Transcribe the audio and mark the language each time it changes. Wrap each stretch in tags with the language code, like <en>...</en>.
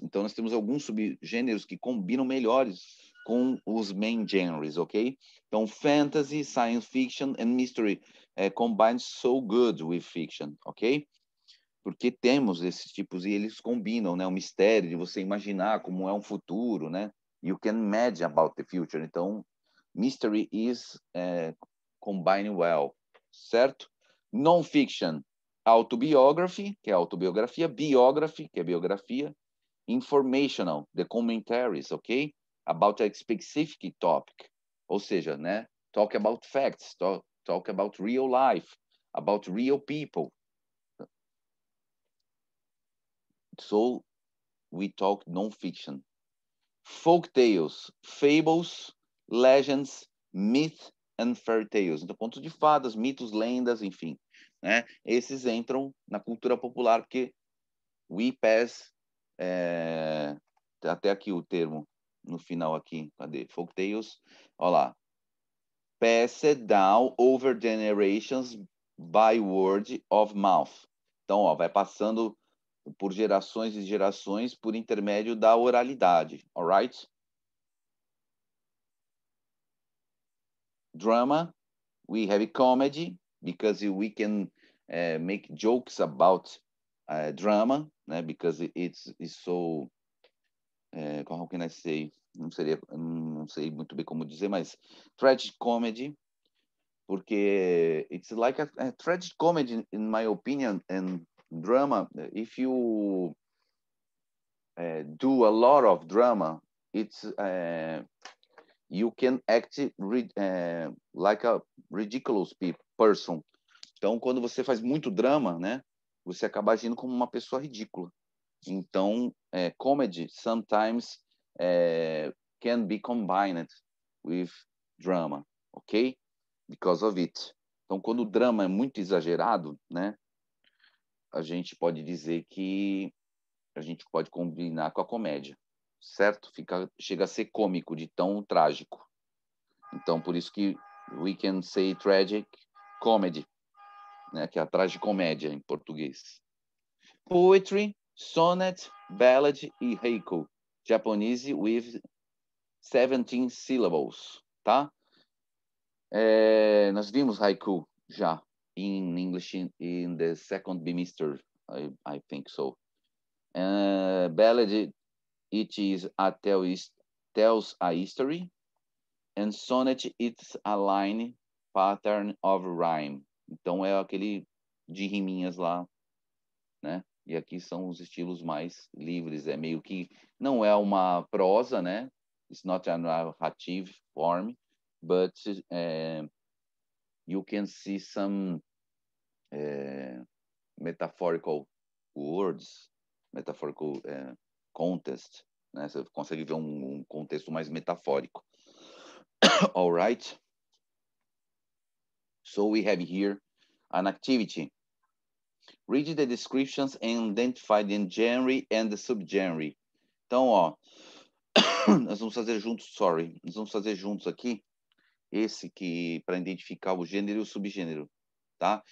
<pt>Então, nós temos alguns subgêneros que combinam melhores com os</pt> <en>main genres,</en> <pt>ok?</pt> <en>Então, fantasy, science fiction and mystery combine so good with fiction, ok?</en> <pt>Porque temos esses tipos e eles combinam, né? O mistério de você imaginar como é um futuro, né?</pt> <en>You can imagine about the future. Então, mystery is combining well, certo? Non-fiction, autobiography,</en> <pt>que é autobiografia,</pt> <en>biography,</en> <pt>que é biografia,</pt> <en>informational, the commentaries, ok? About a specific topic,</en> <pt>ou seja,</pt> <en>né? Talk about facts, talk about real life, about real people. So, we talk non-fiction. Folk tales, fables, legends, myth and fairy tales.</en> <pt>Então, contos de fadas, mitos, lendas, enfim. Né? Esses entram na cultura popular, porque</pt> <en>we pass...</en> <pt>até aqui o termo, no final aqui. Cadê? Folk tales. Olha lá.</pt> <en>Passed down over generations by word of mouth.</en> <pt>Então, ó, vai passando por gerações e gerações por intermédio da oralidade.</pt> <en>Alright? Drama, we have comedy, because we can make jokes about drama, né? Because it's so... how can I say?</en> <pt>Não sei muito bem como dizer, mas</pt> <en>tragic comedy, porque it's like a tragic comedy, in my opinion, and drama, if you do a lot of drama, it's you can act like a ridiculous person.</en> <pt>Então, quando você faz muito drama, né, você acaba agindo como uma pessoa ridícula.</pt> <en>Então, comedy sometimes can be combined with drama, ok? Because of it.</en> <pt>Então, quando o drama é muito exagerado, né, a gente pode dizer que a gente pode combinar com a comédia, certo? Chega a ser cômico de tão trágico. Então, por isso que</pt> <en>we can say tragic comedy,</en> <pt>né, que é a tragicomédia em português.</pt> <en>Poetry, sonnet, ballad e haiku, Japanese with 17 syllables, tá?</en> <pt>Nós vimos haiku já</pt> <en>in English in the second bimester, I think so. Ballad, it is tells a history, and sonnet, it's a line pattern of rhyme.</en> <pt>Então é aquele de riminhas lá, né? E aqui são os estilos mais livres, é meio que não é uma prosa, né?</pt> <en>It's not a narrative form, but you can see some metaphorical words, metaphorical context, né?</en> <pt>Você consegue ver um contexto mais metafórico.</pt> <en>All right? So we have here an activity. Read the descriptions and identify the genre and the subgenre.</en> <pt>Então, ó, nós vamos fazer juntos aqui esse que para identificar o gênero e o subgênero, tá?</pt>